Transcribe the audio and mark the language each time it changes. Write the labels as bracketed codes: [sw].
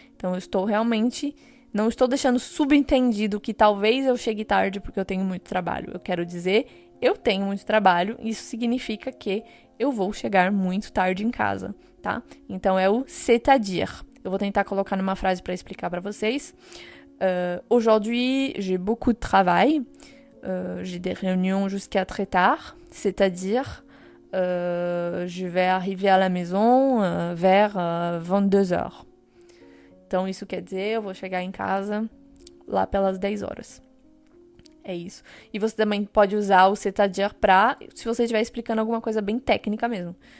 [pt] Então, eu estou realmente... Não estou deixando subentendido que talvez eu chegue tarde porque eu tenho muito trabalho. Eu quero dizer, eu tenho muito trabalho, isso significa que eu vou chegar muito tarde em casa, tá? Então, é o c'est-à-dire. Eu vou tentar colocar numa frase para explicar para vocês. [fr] Aujourd'hui, j'ai beaucoup de travail. J'ai des réunions jusqu'à très tard. C'est-à-dire, je vais arriver à la maison vers 22h. [pt] Então, isso quer dizer, eu vou chegar em casa lá pelas 10 horas. É isso. E você também pode usar o c'est-à-dire se você estiver explicando alguma coisa bem técnica mesmo.